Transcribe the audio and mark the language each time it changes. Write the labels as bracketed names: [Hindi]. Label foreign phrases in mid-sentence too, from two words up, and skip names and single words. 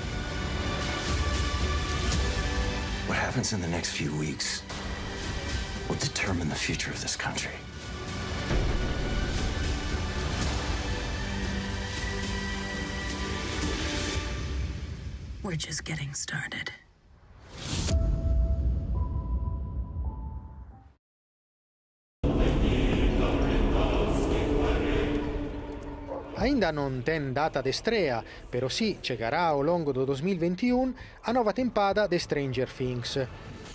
[English] What happens in the next few weeks will determine the future of this country. We're just getting started. [Galician] Ainda non ten data de estrea, pero sí chegará ao longo do 2021 a nova tempada de Stranger Things.